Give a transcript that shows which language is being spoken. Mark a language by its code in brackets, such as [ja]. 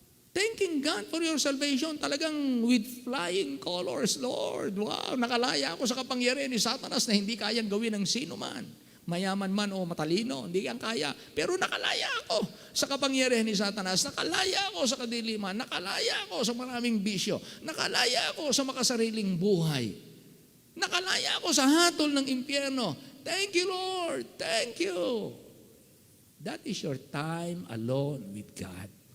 [en] Thanking God for your salvation, talagang with flying colors, Lord. [tl] Wow, nakalaya ako sa kapangyarihan ni Satanas na hindi kayang gawin ng sino man. Mayaman man o matalino, hindi yan kaya. Pero nakalaya ako sa kapangyarihan ni Satanas. Nakalaya ako sa kadiliman. Nakalaya ako sa maraming bisyo. Nakalaya ako sa makasariling buhay. Nakalaya ako sa hatol ng impyerno. [en] Thank you, Lord. Thank you. That is your time alone with God.